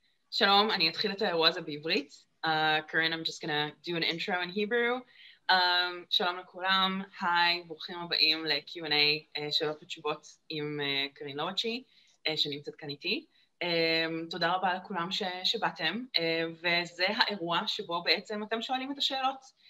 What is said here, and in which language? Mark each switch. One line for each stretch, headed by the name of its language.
Hebrew: שלום, אני אתחיל את האירוע הזה בעברית.
English: Karen, I'm just gonna do an intro in Hebrew.
Hebrew: שלום לכולם, היי, ברוכים הבאים ל-Q&A שאלות ותשובות עם קארין לוואצ'י, שנמצאת כאן איתי. תודה רבה לכולם שבאתם, וזה האירוע שבו בעצם אתם שואלים את השאלות.